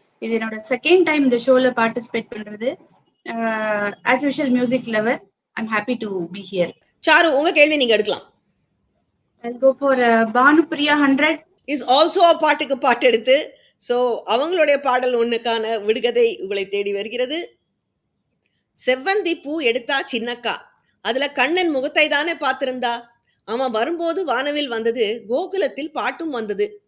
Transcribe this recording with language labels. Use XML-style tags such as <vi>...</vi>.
<ta>இது என்னோட second time இந்த ஷோல பார்ட்டிசிபேட் பண்றது.</ta> <en>As usual music lover, I'm happy to be here.</en> <ta>Charu, உங்க கேள்வி நீங்க எடுக்கலாம்.</ta> <en>I'll go for Bhanupriya 100. Is also a</en> <ta>பாட்டுக்கு பாட்டு எடுத்து. ஸோ அவங்களுடைய பாடல் ஒன்றுக்கான விடுகதை உங்களை தேடி வருகிறது. செவ்வந்தி பூ எடுத்தா சின்னக்கா, அதுல கண்ணன் முகத்தை தானே பார்த்திருந்தா, அவன் வரும்போது வானவில் வந்தது, கோகுலத்தில் பாட்டும் வந்தது.</ta>